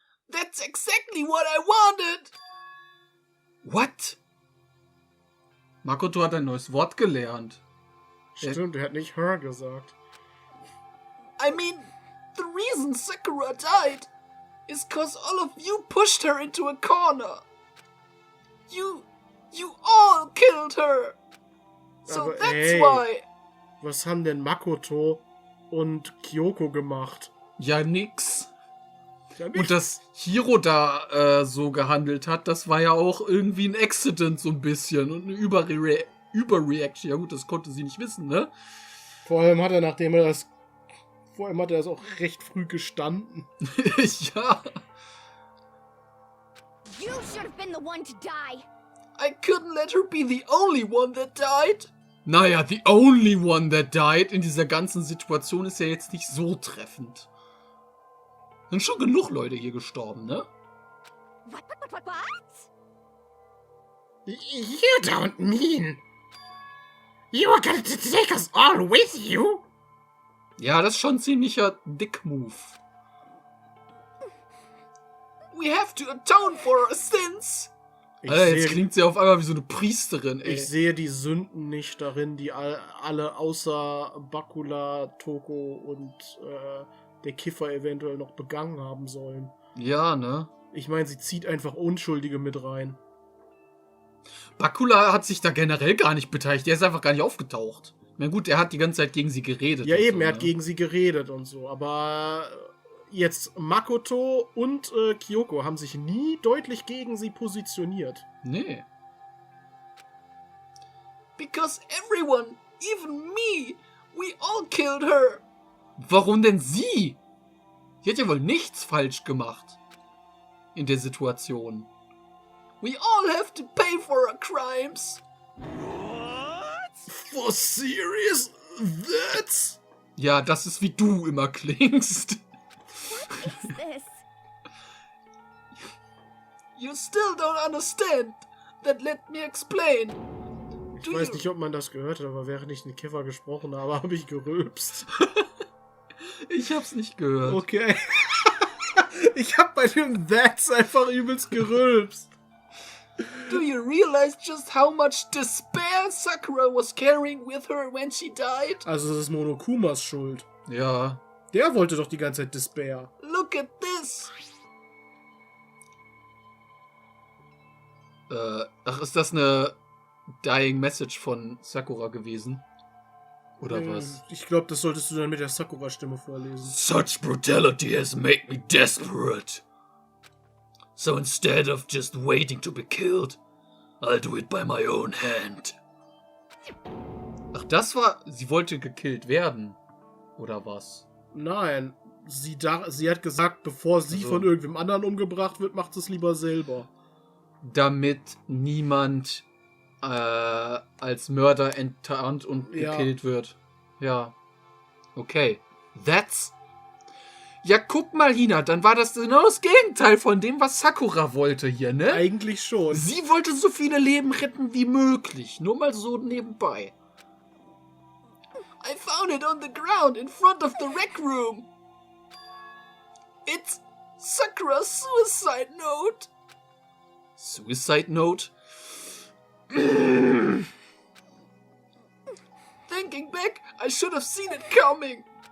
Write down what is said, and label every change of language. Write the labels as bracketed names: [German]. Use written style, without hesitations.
[English] That's exactly what I wanted. What? [German] Makoto hat ein neues Wort gelernt. Stimmt, er hat nicht her gesagt. [English] I mean, the reason Sakura died is cause all of you pushed her into a corner. You all killed her. So [German] Aber [English] that's [German] ey, [English] why. [German] Was haben denn Makoto und Kyoko gemacht? Ja, nix. Ja, Und dass Hiro da so gehandelt hat, das war ja auch irgendwie ein Accident so ein bisschen und eine Überreaction. Ja gut, das konnte sie nicht wissen, ne? Vor allem hat er, nachdem er das... Vor allem hat er das auch recht früh gestanden. Ja. [English] You should have been the one to die. I couldn't let her be the only one that died. [German] Naja, [English] the only one that died [German] in dieser ganzen Situation ist ja jetzt nicht so treffend. Sind schon genug Leute hier gestorben, ne? [English] What? You don't mean... You were going to take us all with you? [German] Ja, das ist schon ein ziemlicher Dick-Move. [English] We have to atone for our sins. [German] Alter, jetzt klingt sie auf einmal wie so eine Priesterin, ey. Ich sehe die Sünden nicht darin, die alle außer Bakula, Toko und der Kiffer eventuell noch begangen haben sollen. Ja, ne? Ich meine, sie zieht einfach Unschuldige mit rein. Bakula hat sich da generell gar nicht beteiligt. Der ist einfach gar nicht aufgetaucht. Na gut, er hat die ganze Zeit gegen sie geredet. Ja, und eben, so, er hat ne? gegen sie geredet und so. Aber jetzt Makoto und Kyoko haben sich nie deutlich gegen sie positioniert. Nee. [English] Because everyone, even me, we all killed her. [German] Warum denn sie? Sie hat ja wohl nichts falsch gemacht. In der Situation. [English] We all have to pay for our crimes. For serious? That's... [German] Ja, das ist wie du immer klingst. [English] What is this? You still don't understand. Then let me explain. [German] Ich weiß nicht, ob man das gehört hat, aber während ich den Kiffer gesprochen habe, habe ich gerülpst. Ich hab's nicht gehört. Okay. Ich hab bei dem That's einfach übelst gerülpst. [English] Do you realize just how much despair Sakura was carrying with her when she died? [German] Also das ist Monokumas Schuld. Ja. Der wollte doch die ganze Zeit Despair. [English] Look at this. [German] Ach, ist das eine Dying Message von Sakura gewesen? Oder was? Ich glaube, das solltest du dann mit der Sakura-Stimme vorlesen. [English] Such brutality has made me desperate. So instead of just waiting to be killed, I'll do it by my own hand. [German] Ach, das war... Sie wollte gekillt werden. Oder was? Nein, sie hat gesagt, bevor sie Also, von irgendwem anderen umgebracht wird, macht es lieber selber. damit niemand als Mörder enttarnt und gekillt wird. Ja. Okay. That's... Ja, guck mal, Hina, dann war das genau das Gegenteil von dem, was Sakura wollte hier, ne? Eigentlich schon. Sie wollte so viele Leben retten wie möglich. Nur mal so nebenbei. [English] I found it on the ground in front of the rec room. It's Sakura's suicide note. Suicide note? Thinking back, I should have seen it coming.